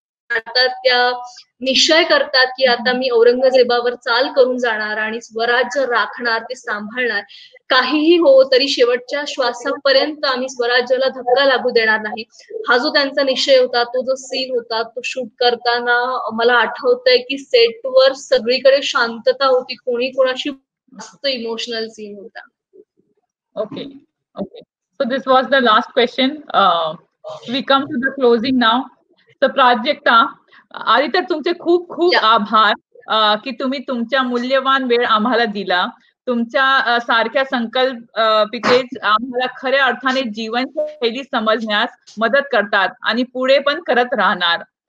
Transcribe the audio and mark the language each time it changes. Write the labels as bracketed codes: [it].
[mr] काढतात, त्या निश्चय करतात की आता मी औरंगजेबावर चाल करून जाणार आणि स्वराज्य राखणार, ते सांभाळणार, काहीही हो तरी शेवटच्या श्वासापर्यंत आम्ही स्वराज्याला धक्का लागू देणार नाही. हा जो त्यांचा निश्चय होता, तो जो सीन होता, तो शूट करताना मला आठवतंय की सेटवर सगळीकडे शांतता होती, कोणी कोणाशी मस्त इमोशनल सीन होता. [en] Okay, okay. So this was the last question. We come to the closing now. [mr] So Prajakta, आधी तर तुमचे खूप खूप आभार की तुम्ही तुमच्या मूल्यवान वेळ आम्हाला दिला. तुमच्या सारख्या संकल्पितेच आम्हाला खऱ्या अर्थाने जीवनशैली समजण्यास मदत करतात आणि पुढे पण करत राहणार.